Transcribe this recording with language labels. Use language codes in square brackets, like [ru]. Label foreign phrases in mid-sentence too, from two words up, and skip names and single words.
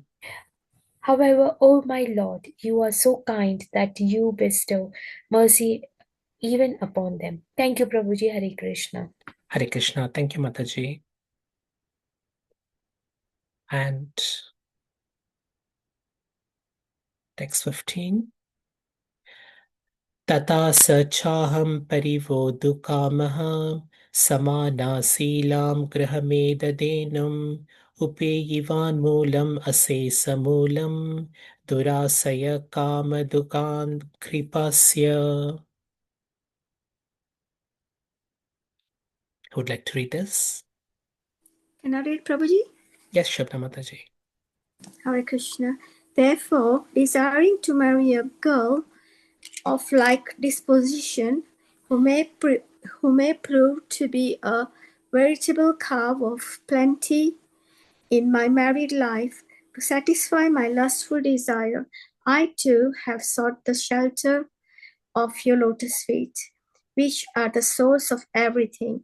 [en] However, O my Lord, you are so kind that you bestow mercy even upon them. Thank you, Prabhuji. Hare Krishna. Hare Krishna. Thank you, Mataji. And text 15. [sa] Tata sachaham parivodukamaha samanaseelam grahamedadenam upeyivan moolam asesamulam durasaya kamadukan kripasya. [en] Who would like to read this? Can I read, Prabhuji? Yes, Shabda Mataji. Hare Krishna. Therefore, desiring to marry a girl of like disposition, who may prove to be a veritable cow of plenty in my married life, to satisfy my lustful desire, I too have sought the shelter of your lotus feet, which are the source of everything.